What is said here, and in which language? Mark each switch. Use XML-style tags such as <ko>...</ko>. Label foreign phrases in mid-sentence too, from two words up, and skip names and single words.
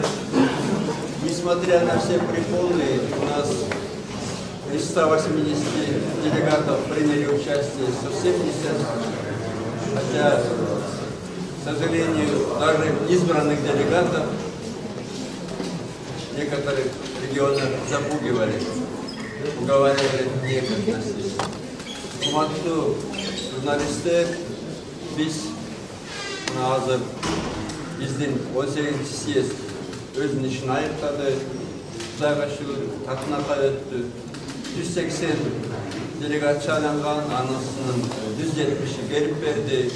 <ru>Несмотря на все препоны, у нас из 180 делегатов приняли участие совсем не все. Хотя, к сожалению, даже избранных делегатов в некоторых регионах запугивали, уговаривали не относиться.</ru> <ky>Куматтуу журналисттер, биз азыр биздин 18 съезд өзүнүн ишин аяктады, Кудайга шүгүр, татынака өттү. 180 делегат шайланган, анысынын 170-и келип берди.</ky>